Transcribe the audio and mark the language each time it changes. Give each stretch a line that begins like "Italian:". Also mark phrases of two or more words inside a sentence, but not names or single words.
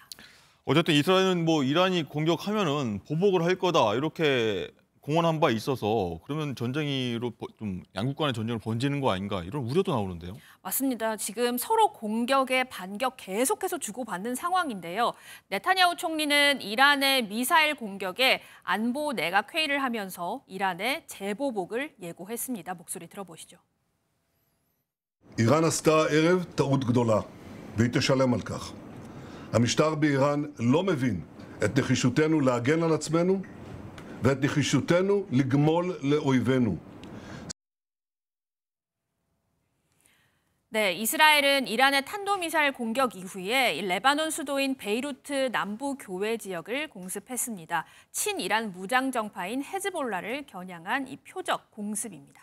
Korean: 어쨌든 이스라엘은 뭐 이란이 공격하면은 보복을 할 거다 이렇게 공언한 바 있어서 그러면 전쟁으로 좀 양국 간의 전쟁을 번지는 거 아닌가 이런 우려도 나오는데요. 맞습니다. 지금 서로 공격에 반격 계속해서 주고받는 상황인데요. 네타냐후 총리는 이란의 미사일 공격에 안보 내각 회의를 하면서 이란의 재보복을 예고했습니다. 목소리 들어보시죠.
Hebrew: איראן עשתה הערב טעות גדולה, והיא תשלם על כך. המשטר באיראן לא מבין את נחישותנו להגן על עצמנו ואת נחישותנו לגמול לאויבינו.
Korean: 네, 이스라엘은 이란의 탄도미사일 공격 이후에 이 레바논 수도인 베이루트 남부 교외 지역을 공습했습니다. 친이란 무장 정파인 헤즈볼라를 겨냥한 이 표적 공습입니다.